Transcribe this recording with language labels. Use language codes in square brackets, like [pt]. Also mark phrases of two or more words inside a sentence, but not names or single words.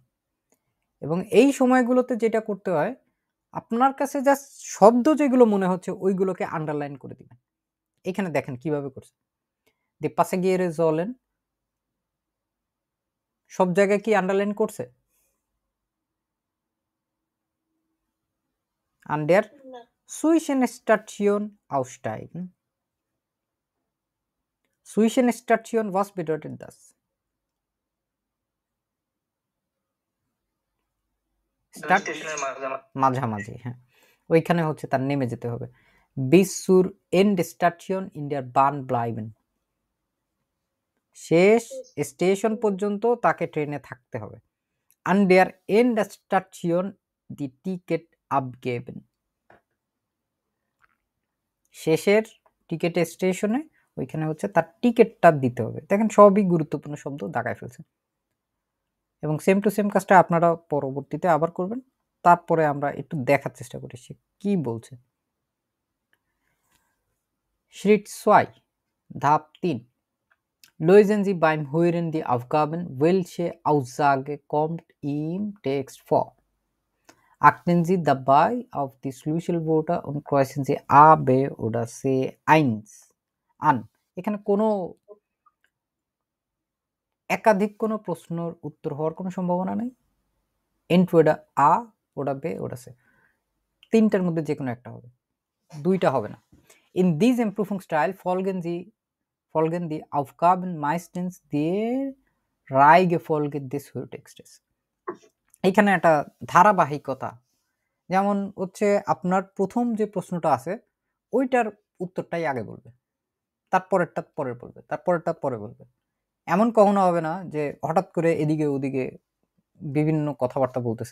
[bn] এবং এই সময়গুলোতে যেটা করতে হয়, আপনার কাছে জাস্ট শব্দ যেগুলো মনে হচ্ছে ওইগুলোকে আন্ডারলাইন করে দিবেন। এখানে দেখেন কিভাবে করছে। দি পাশে গিয়ে জলেন সব জায়গায় কি আন্ডারলাইন করছে? [de] an der Zwischenstation aussteigen. Zwischenstation, was bedeutet das? [bn] মাঝামাঝি, হ্যাঁ, ওইখানে হচ্ছে তার নেমে যেতে হবে। [de] bis zur Endstation in der Bahn bleiben, [bn] শেষ স্টেশন পর্যন্ত তাকে ট্রেনে থাকতে হবে। [de] an der Endstation die Ticket abgeben, [bn] শেষের টিকেট স্টেশনে ওইখানে হচ্ছে তার টিকেটটা দিতে হবে। দেখেন সবই গুরুত্বপূর্ণ শব্দ দাগায় ফেলছে। এবং [en] same to same [bn] কাজটা আপনারা পরবর্তীতে আবার করবেন। তারপরে আমরা একটু দেখার চেষ্টা করি সে কি বলছে। [de] Schritt 2, [bn] ধাপ 3, [de] Lösen Sie beim Hören die Aufgaben, welche Aussage kommt im Text vor? Achten Sie dabei auf die Schlüsselwörter und kreuzen Sie A, B oder C eins an. [bn] এখানে কোনো একাধিক কোনো প্রশ্নের উত্তর হওয়ার কোনো সম্ভাবনা নেই। [de] entweder A oder B oder C, [bn] তিনটার মধ্যে যে কোনো একটা হবে, দুইটা হবে না। [de] In diesem Prüfungsteil folgen die Aufgaben meistens der Reihenfolge des Hörtextes. [bn] এখানে একটা ধারাবাহিকতা, যেমন হচ্ছে আপনার প্রথম যে প্রশ্নটা আছে ওইটার উত্তরটাই আগে বলবে, তারপরেরটা পরে বলবে, তারপরেরটা পরে বলবে। এমন কখনো হবে না যে হঠাৎ করে এদিকে ওদিকে বিভিন্ন কথাবার্তা বলতেছে।